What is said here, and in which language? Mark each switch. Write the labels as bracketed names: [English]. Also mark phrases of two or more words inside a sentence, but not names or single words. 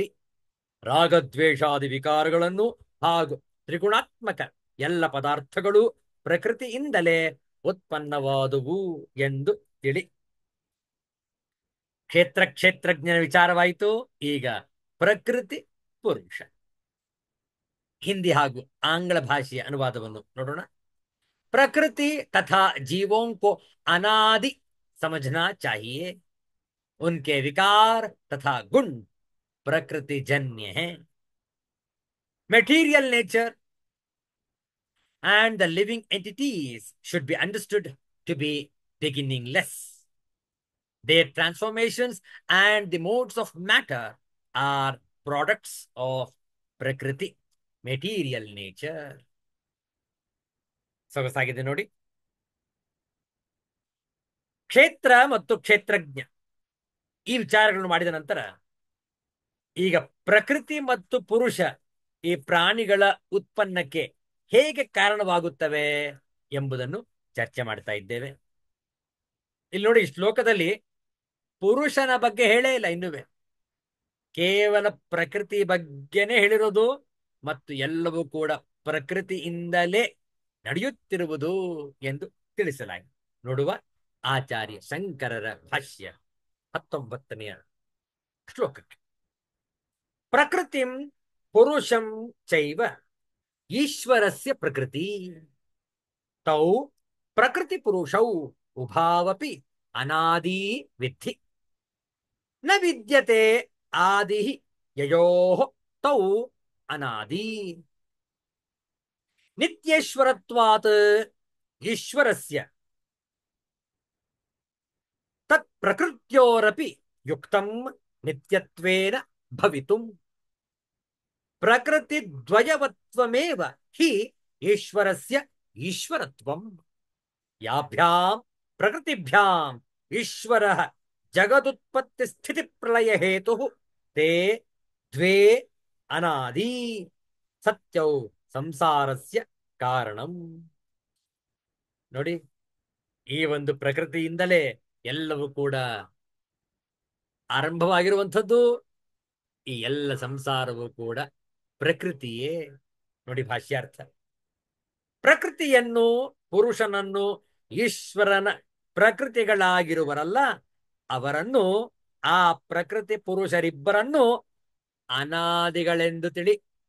[Kannada] ರಾಗದ್ವೇಷಾದಿ ವಿಕಾರಗಳನ್ನು ಹಾಗೂ ತ್ರಿಗುಣಾತ್ಮಕ ಎಲ್ಲ ಪದಾರ್ಥಗಳು ಪ್ರಕೃತಿಯಿಂದಲೇ ಉತ್ಪನ್ನವಾದುವು ಎಂದು ತಿಳಿ. ಕ್ಷೇತ್ರಜ್ಞನ ವಿಚಾರವಾಯಿತು. ಈಗ ಪ್ರಕೃತಿ ಪುರುಷ ಹಿಂದಿ ಹಾಗೂ ಆಂಗ್ಲ ಭಾಷೆಯ ಅನುವಾದವನ್ನು ನೋಡೋಣ. [Hindi] प्रकृति तथा जीवों को अनादि समझना चाहिए. उनके विकार तथा गुण प्रकृति जन्य हैं. [English] Material nature and the living entities should be understood to be beginningless. Their transformations and the modes of matter are products of Prakriti, material nature. [Kannada] ಸೊಗಸಾಗಿದೆ ನೋಡಿ. ಕ್ಷೇತ್ರ ಮತ್ತು ಕ್ಷೇತ್ರಜ್ಞ ಈ ವಿಚಾರಗಳನ್ನು ಮಾಡಿದ ನಂತರ ಈಗ ಪ್ರಕೃತಿ ಮತ್ತು ಪುರುಷ ಈ ಪ್ರಾಣಿಗಳ ಉತ್ಪನ್ನಕ್ಕೆ ಹೇಗೆ ಕಾರಣವಾಗುತ್ತವೆ ಎಂಬುದನ್ನು ಚರ್ಚೆ ಮಾಡ್ತಾ ಇದ್ದೇವೆ. ಇಲ್ಲಿ ನೋಡಿ, ಶ್ಲೋಕದಲ್ಲಿ ಪುರುಷನ ಬಗ್ಗೆ ಹೇಳೇ ಇಲ್ಲ. ಇನ್ನುವೆ ಕೇವಲ ಪ್ರಕೃತಿ ಬಗ್ಗೆನೇ ಹೇಳಿರೋದು ಮತ್ತು ಎಲ್ಲವೂ ಕೂಡ ಪ್ರಕೃತಿಯಿಂದಲೇ ನಡೆಯುತ್ತಿರುವುದು ಎಂದು ತಿಳಿಸಲಾಗಿದೆ. ನೋಡುವ ಆಚಾರ್ಯ ಶಂಕರರ ಭಾಷ್ಯ 19ನೇ ಶ್ಲೋಕಕ್ಕೆ. [Sanskrit] ಪ್ರಕೃತಿಂ ಪುರುಷಂ ಚೈವ ಈಶ್ವರಸ್ಯ ಪ್ರಕೃತಿ ತೌ ಪ್ರಕೃತಿ ಪುರುಷೌ ಉಭಾವಪಿ ಅನಾದಿ ವಿಧಿ ನ ವಿದ್ಯತೆ ಆದಿ ಯಯೋಃ ತೌ ಅನಾದಿ ನಿತ್ಯೇಶ್ವರತ್ವಾತ್ ಈಶ್ವರಸ್ಯ ತತ್ ಪ್ರಕೃತ್ಯೋರಪಿ ಯುಕ್ತಂ ನಿತ್ಯತ್ವೇನ ಭವಿತುಂ ಪ್ರಕೃತಿದ್ವಯವತ್ವಮೇವ ಹಿ ಈಶ್ವರಸ್ಯ ಈಶ್ವರತ್ವಂ. ಯಾಭ್ಯಾಂ ಪ್ರಕೃತಿಭ್ಯಾಂ ಈಶ್ವರಃ ಜಗದುತ್ಪತ್ತಿ ಸ್ಥಿತಿ ಪ್ರಳಯ ಹೇತುಃ ತೇ ದ್ವೇ ಅನಾದಿ ಸತ್ಯೌ ಸಂಸಾರಸ್ಯ ಕಾರಣಂ. [Kannada] ನೋಡಿ, ಈ ಒಂದು ಪ್ರಕೃತಿಯಿಂದಲೇ ಎಲ್ಲವೂ ಕೂಡ ಆರಂಭವಾಗಿರುವಂಥದ್ದು. ಈ ಎಲ್ಲ ಸಂಸಾರವೂ ಕೂಡ ಪ್ರಕೃತಿಯೇ. ನೋಡಿ ಭಾಷ್ಯಾರ್ಥ. ಪ್ರಕೃತಿಯನ್ನು ಪುರುಷನನ್ನು ಈಶ್ವರನ ಪ್ರಕೃತಿಗಳಾಗಿರುವರಲ್ಲ ಅವರನ್ನು, ಆ ಪ್ರಕೃತಿ ಪುರುಷರಿಬ್ಬರನ್ನು ಅನಾದಿಗಳೆಂದು ತಿಳಿ.